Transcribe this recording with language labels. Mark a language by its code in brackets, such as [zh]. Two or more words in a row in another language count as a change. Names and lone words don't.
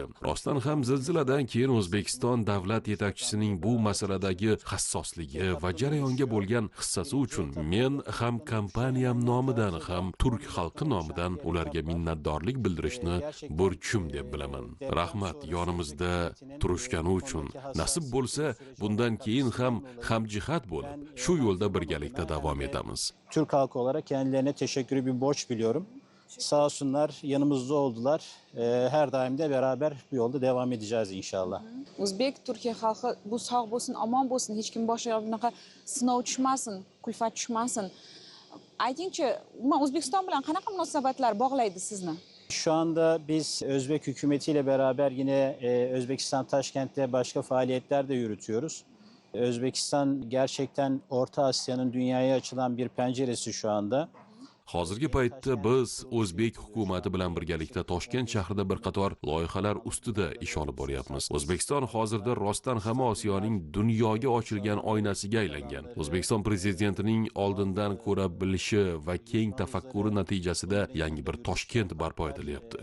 [uz] Rostdan ham zilziladan keyin O'zbekiston davlat yetakchisining bu masaladagi hassosligi va jarayonga bo'lgan hissasi uchun men ham kompaniyam nomidan ham turk xalqi nomidan ularga minnatdorlik bildirishni burchim deb bilaman. Rahmat yonimizda turishgani uchun. Nasib bo'lsa, bundan keyin ham hamjihat bo'lib, shu yo'lda birgalikda davom etamiz. [tr] Türk halkı olarak kendilerine teşekkürü bir borç biliyorum. Sağ olsunlar, yanımızda oldular. Her daim de beraber bu yolda devam edeceğiz inşallah. [uz] O'zbek, Turkiya xalqi bu sog' bo'lsin, omon bo'lsin, hech kim boshiga bunaqa sinov tushmasin, kulfat tushmasin. Aytingchi, umuman O'zbekiston bilan qanaqa munosabatlar bog'laydi sizni? [tr] Şu anda biz Özbek hükümetiyle beraber yine Özbekistan Taşkent'te başka faaliyetler de yürütüyoruz. Özbekistan gerçekten Orta Asya'nın dünyaya açılan bir penceresi şu anda. [uz] Hozirgi paytda biz o'zbek hukumati bilan birgalikda Toshkent shahrida bir qator loyihalar ustida ish olib boryapmiz. O'zbekiston hozirda rostdan ham Osiyoning dunyoga ochilgan oynasiga aylangan. O'zbekiston prezidentining oldindan ko'ra bilishi va keng tafakkuri natijasida yangi bir Toshkent barpo etilyapti.